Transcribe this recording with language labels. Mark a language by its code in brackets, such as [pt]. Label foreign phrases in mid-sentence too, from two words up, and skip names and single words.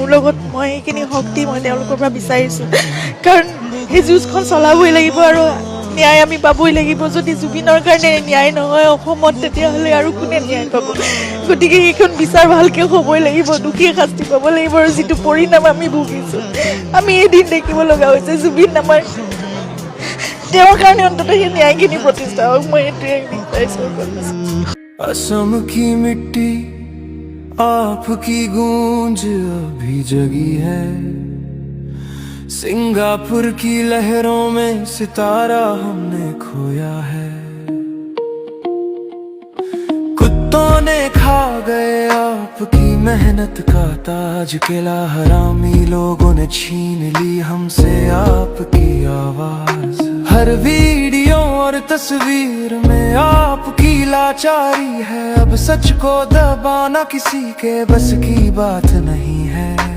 [as] লগত মই সেইখিনি শক্তি মই তেওঁলোকৰ পৰা বিচাৰিছোঁ কাৰণ সেই যুঁজখন চলাবই লাগিব আৰু ন্যায় আমি পাবই লাগিব যদি জুবিনৰ কাৰণে ন্যায় নহয় অসমত তেতিয়াহ'লে আৰু কোনে ন্যায় পাব গতিকে সেইখন বিচাৰ ভালকৈ হ'বই লাগিব দুখীয়ে শাস্তি পাব লাগিব আৰু যিটো পৰিণাম আমি ভুগিছোঁ আমি এদিন দেখিব লগা হৈছে জুবিন আমাৰ তেওঁৰ কাৰণে অন্ততঃ সেই ন্যায়খিনি প্ৰতিষ্ঠা হওক মই এইটোৱে বিচাৰিছোঁ [hi] असम की मिट्टी आपकी गूंज अभी जगी है सिंगापुर की लहरों में सितारा हमने खोया है कुत्तों ने खा गए आपकी मेहनत का ताज किला हरामी लोगों ने छीन ली हमसे आपकी आवाज हर वीडियो और तस्वीर में आपकी लाचारी है अब सच को दबाना किसी के बस की बात नहीं है